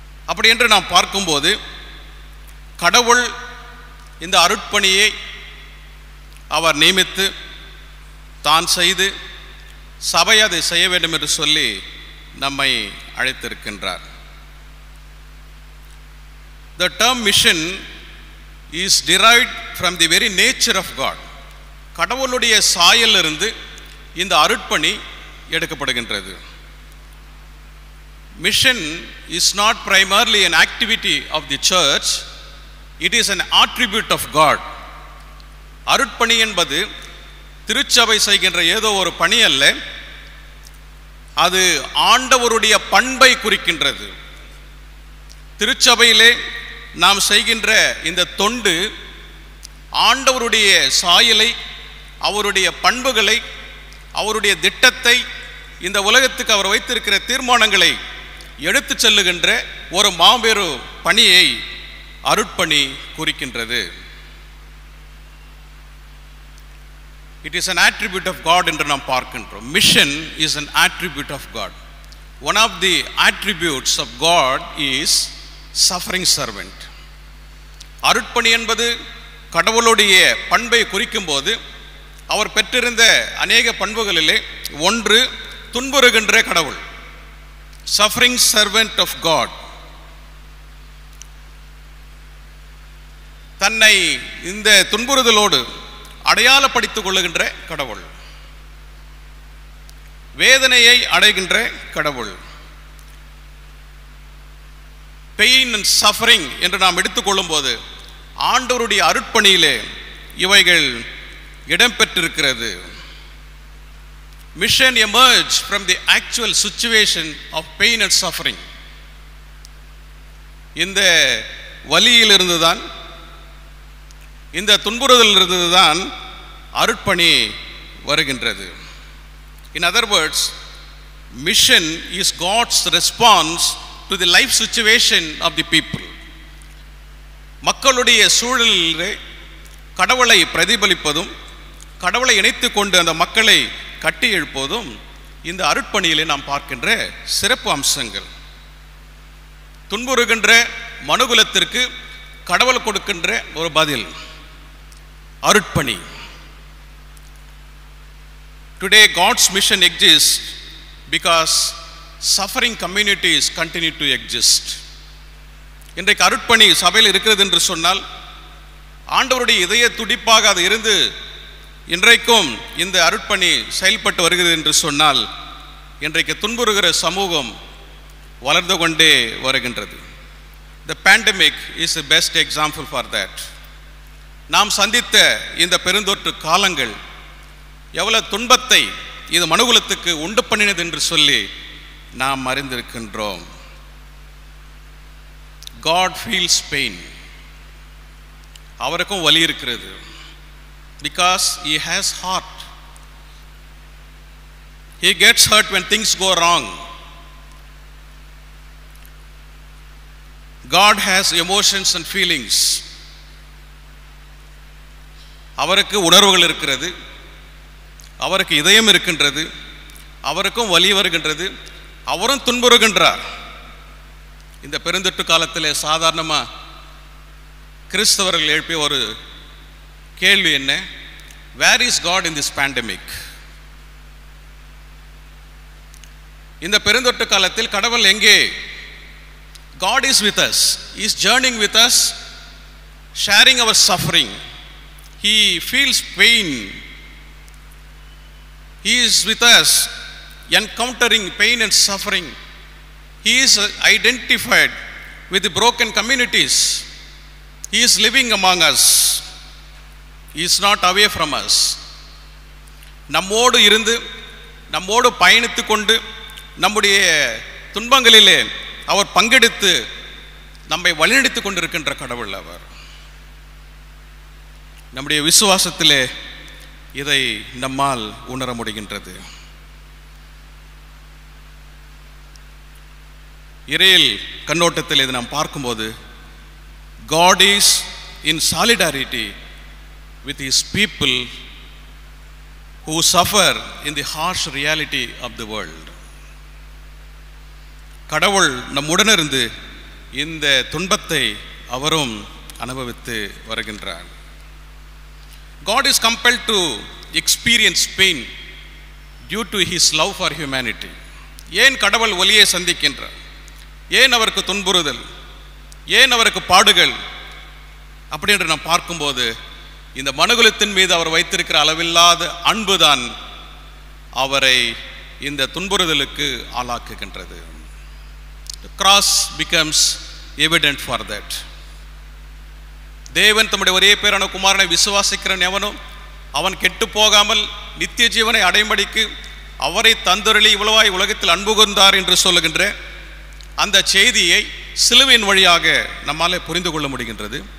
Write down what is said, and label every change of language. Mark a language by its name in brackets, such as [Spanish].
[Tamil] அப்படி என்று நாம் பார்க்கும்போது கடவுள் இந்த அருட்பணியை அவர் நியமித்து தான் செய்து சபை அதை செய்ய வேண்டும் என்று சொல்லி நம்மை அழைத்திருக்கின்றார். [English] The term mission is derived from the very nature of God. [Tamil] கடவுளுடைய சாயலிலிருந்து இந்த அருட்பணி எடுக்கப்படுகின்றது. [English] Mission is not primarily an activity of the church, it is an attribute of God. [Tamil] அருட்பணி என்பது திருச்சபை செய்கின்ற ஏதோ ஒரு பணி அல்ல, அது ஆண்டவருடைய பண்பை குறிக்கின்றது. திருச்சபையிலே நாம் செய்கின்ற இந்த தொண்டு ஆண்டவருடைய சாயலை, அவருடைய பண்புகளை, அவருடைய திட்டத்தை, இந்த உலகத்துக்கு அவர் வைத்திருக்கிற தீர்மானங்களை எடுத்து செல்லுகின்ற ஒரு மாபெரும் பணியை அருட்பணி குறிக்கின்றது. [English] It is an attribute of God [Tamil] என்று நாம் பார்க்கின்றோம். [English] Mission is an attribute of God. One of the attributes of God is suffering servant. [Tamil] அருட்பணி என்பது கடவுளுடைய பண்பை குறிக்கும் போது அவர் பெற்றிருந்த அநேக பண்புகளிலே ஒன்று துன்புறுகின்ற கடவுள், [English] suffering servant of God. [Tamil] தன்னை இந்த துன்புறுதலோடு அடையாளப்படுத்திக் கொள்ளுகின்ற கடவுள், வேதனையை அடைகின்ற கடவுள். [English] pain and suffering [Tamil] என்று நாம் எடுத்துக்கொள்ளும் போது ஆண்டவருடைய அருட்பணியிலே இவைகள் இடம்பெற்றிருக்கிறது. [English] Mission emerged from the actual situation of pain and suffering. [Tamil] இந்த வலியிலிருந்து தான், இந்த துன்புறுதலிலிருந்து தான் அருட்பணி வருகின்றது. [English] In other words, mission is God's response to the life situation of the people. [Tamil] மக்களுடைய சூழலிலே கடவுளை பிரதிபலிப்பதும் கடவுளை இணைத்து கொண்டு அந்த மக்களை கட்டி எழுப்பதும் இந்த அருட்பணியிலே நாம் பார்க்கின்ற சிறப்பு அம்சங்கள். துன்புறுகின்ற மனுகுலத்திற்கு கடவுள் கொடுக்கின்ற ஒரு பதில் அருட்பணி. [English] Today God's mission exists because suffering communities continue to exist. [Tamil] இன்றைக்கு அருட்பணி சபையில் இருக்கிறது என்று சொன்னால் ஆண்டவருடைய இதய துடிப்பாக அது இருந்து இன்றைக்கும் இந்த அருட்பணி செயல்பட்டு வருகிறது என்று சொன்னால் இன்றைக்கு துன்புறுகிற சமூகம் வளர்ந்து கொண்டே வருகின்றது. [English] The pandemic is the best example for that. [Tamil] நாம் சந்தித்த இந்த பெருந்தொற்று காலங்கள் எவ்வளவு துன்பத்தை இது மனுகுலத்துக்கு உண்டு பண்ணினது என்று சொல்லி நாம் அறிந்திருக்கின்றோம். [English] God feels pain. [Tamil] அவருக்கும் வலி இருக்கிறது. [English] Because he has heart. He gets hurt when things go wrong. God has emotions and feelings. [Tamil] அவருக்கு உணர்வுகள் இருக்கிறது, அவருக்கு இதயம் இருக்கின்றது, அவருக்கும் வலி வருகின்றது, அவரும் துன்புறுகின்றார். இந்த பெருந்தொற்று காலத்தில் சாதாரணமாக கிறிஸ்தவர்கள் எழுப்பிய ஒரு கேள்வி என்ன? [English] Where is God in this pandemic? [Tamil] இந்த பெருந்தொற்று காலத்தில் கடவுள் எங்கே? [English] God is with us. He is journeying with us, sharing our suffering. He feels pain. He is with us, encountering pain and suffering. He is identified with the broken communities. He is living among us. He is not away from us. [Tamil] நம்மோடு இருந்து நம்மோடு பயணித்து கொண்டு நம்முடைய துன்பங்களிலே அவர் பங்கெடுத்து நம்மை வழிநடத்தி கொண்டிருக்கின்ற கடவுள் அவர். நம்முடைய விசுவாசத்திலே இதை நம்மால் உணர முடிகின்றது. இறையில் கண்ணோட்டத்தில் இதை நாம் பார்க்கும்போது [English] God is in solidarity with his people who suffer in the harsh reality of the world. [Tamil] கடவுள் நம்முடன் இருந்து இந்த துன்பத்தை அவரும் அனுபவித்து வருகின்றார். [English] God is compelled to experience pain due to his love for humanity. [Tamil] ஏன் கடவுள் ஒலியை சந்திக்கின்றார்? ஏன் அவருக்கு துன்புறுதல்? ஏன் அவருக்கு பாடுகள்? அப்படி என்று நாம் பார்க்கும்போது இந்த மனுகுலத்தின் மீது அவர் வைத்திருக்கிற அளவில்லாத அன்புதான் அவரை இந்த துன்புறுதலுக்கு ஆளாக்குகின்றது. [English] The cross becomes evident for that. [Tamil] தேவன் தம்முடைய ஒரே பேரான குமாரனை விசுவாசிக்கிறன் எவனும் அவன் கெட்டு போகாமல் நித்திய ஜீவனை அடையும்படிக்கு அவரை தந்தருளி இவ்வளவாய் உலகத்தில் அன்பு கூர்ந்தார் என்று சொல்லுகின்ற அந்த செய்தியை சிலுவையின் வழியாக நம்மால் புரிந்து கொள்ள முடிகின்றது.